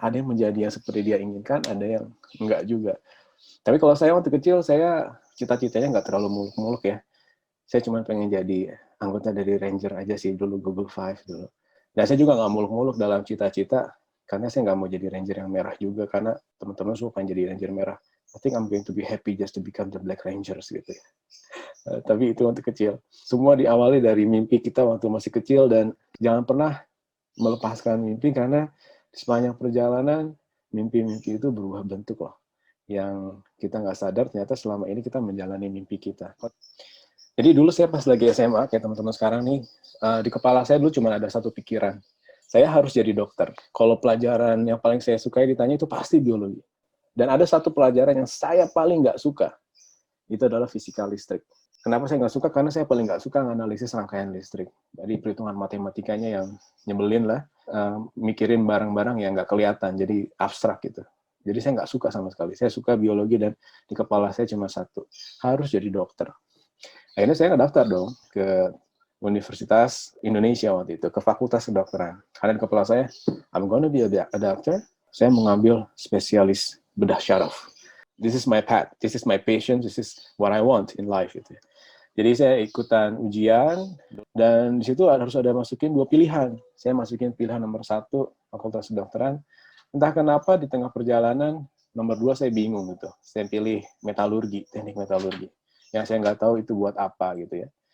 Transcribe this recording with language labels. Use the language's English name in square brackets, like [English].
[Indonesian] Ada yang menjadi yang seperti dia inginkan, ada yang enggak juga. Tapi kalau saya waktu kecil, saya cita-citanya nggak terlalu muluk-muluk ya. Saya cuma pengen jadi anggota dari Ranger aja sih dulu, Google Five dulu. Dan saya juga nggak muluk-muluk dalam cita-cita, karena saya nggak mau jadi Ranger yang merah juga, karena teman-teman semua pengen jadi Ranger merah. [English] I think I'm going to be happy just to become the Black Rangers [Indonesian] gitu ya. Tapi itu waktu kecil. Semua diawali dari mimpi kita waktu masih kecil, dan jangan pernah melepaskan mimpi, karena di sepanjang perjalanan, mimpi-mimpi itu berubah bentuk loh. Yang kita nggak sadar, ternyata selama ini kita menjalani mimpi kita. Jadi dulu saya pas lagi SMA, kayak teman-teman sekarang nih, di kepala saya dulu cuma ada satu pikiran. Saya harus jadi dokter. Kalau pelajaran yang paling saya sukai ditanya itu pasti biologi. Dan ada satu pelajaran yang saya paling nggak suka, itu adalah fisika listrik. Kenapa saya nggak suka? Karena saya paling nggak suka analisis rangkaian listrik. Jadi perhitungan matematikanya yang nyebelin lah, mikirin barang-barang yang nggak kelihatan, jadi abstrak gitu. Jadi saya nggak suka sama sekali. Saya suka biologi, dan di kepala saya cuma satu, harus jadi dokter. Akhirnya saya ngedaftar dong ke Universitas Indonesia waktu itu, ke Fakultas Kedokteran. Karena di kepala saya, [English] I'm gonna be a doctor. [Indonesian] Saya mengambil spesialis bedah syaraf. [English] This is my path, this is my passion, this is what I want in life. [Indonesian] Gitu. Jadi saya ikutan ujian, dan di situ harus ada masukin 2 pilihan. Saya masukin pilihan nomor 1, Fakultas Kedokteran. Entah kenapa di tengah perjalanan, nomor 2 saya bingung gitu. Saya pilih metalurgi, teknik metalurgi. Yang saya nggak tahu itu buat apa gitu ya.